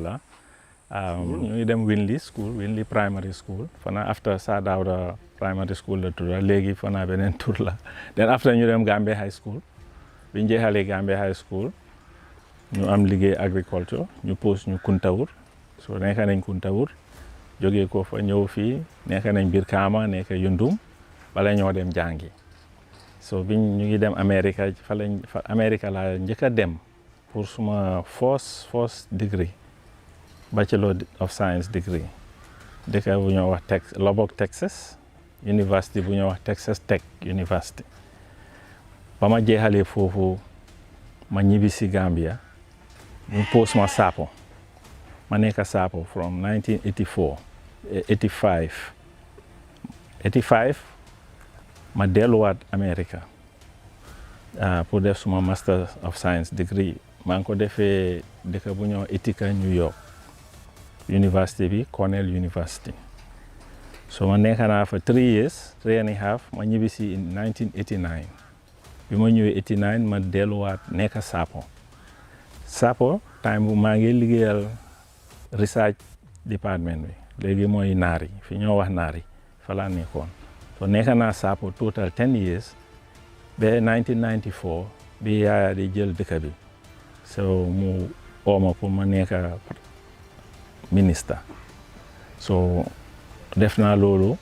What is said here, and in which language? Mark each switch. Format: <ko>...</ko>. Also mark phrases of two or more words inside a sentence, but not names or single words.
<wo>la ñu ngi dem Winley Primary School fana after Sir Dawda Primary School la tudda léegi fana beneen tur la then after ñu dem Gambia High School bi ñu jeexalee Gambia High School ñu am liggéey agriculture ñu post ñu Kuntawur so nekk nañ Kuntawur jógee ko fa ñëw fii nekk nañ Brikama nekk Yundum bala ñoo dem jàngi so biñ ñu ngi dem America America la njëkk a dem pour suma</wo> <en>first degree Bachelor of Science degree</en> <wo>dëkk bu ñoo wax Lubbock Texas University bu ñoo wax Texas Tech University ba ma jeexalee foofu ma ñibbi si Gambia mu post ma Sapo ma nekk Sapo</wo> <en>from 1984</en> <wo>85 ma delluwaat America pour def suma</wo> <en>Master of Science degree</en> <wo>maa ngi ko defee dëkk bu ñoo Ithaca New York University bi Cornell University so ma nekk naa fa</wo> <en>3 years 3 and a half</en> <wo>ma ñibbi si in 1989 bi ma ñëwee 89 ma delluwaat nekk Sapo time bu maa ngi liggéeyal</wo> <en>research department</en> <wo>bi léegi mooy naari fi ñoo wax naari fa laa nekkoon so nekk naa Sapo</wo> <en>total 10 years</en> <wo>ba 1994 bi Yaaya di jël dëkk bi so mu ooma pour ma nekk ministre so def naa loolu</wo>